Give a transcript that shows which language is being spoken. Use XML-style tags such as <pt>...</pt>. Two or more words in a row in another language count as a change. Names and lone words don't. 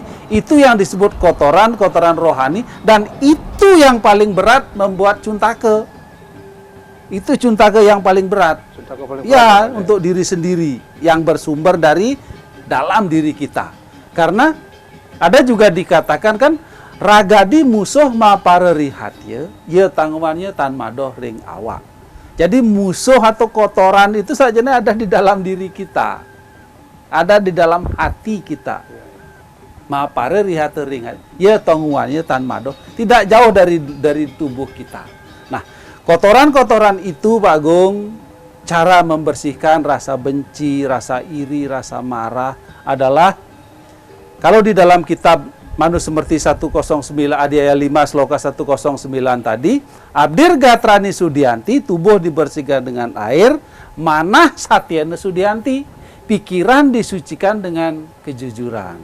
<id>Itu yang disebut kotoran rohani, dan itu yang paling berat membuat cuntake. Itu cuntake yang paling berat. Ya, untuk diri sendiri yang bersumber dari dalam diri kita. Karena ada juga dikatakan kan,</id> <kaw>ragadi musuh ma parerihatye, ye tangwannya tan madoh ring awak.</kaw> <id>Jadi musuh atau kotoran itu sajanya ada di dalam diri kita. Ada di dalam hati kita.</id> <kaw>Ma parerihatye ring, ye tangwannya tan madoh,</kaw> <id>tidak jauh dari tubuh kita. Nah, kotoran-kotoran itu, Pak Agung, cara membersihkan rasa benci, rasa iri, rasa marah adalah, kalau di dalam kitab Manusemerti 109 Adhyaya 5 Sloka 109 tadi,</id> <sa>Abdir Gatrani Sudianti,</sa> <id>tubuh dibersihkan dengan air,</id> <sa>manah satyana Sudianti,</sa> <id>pikiran disucikan dengan kejujuran.</id>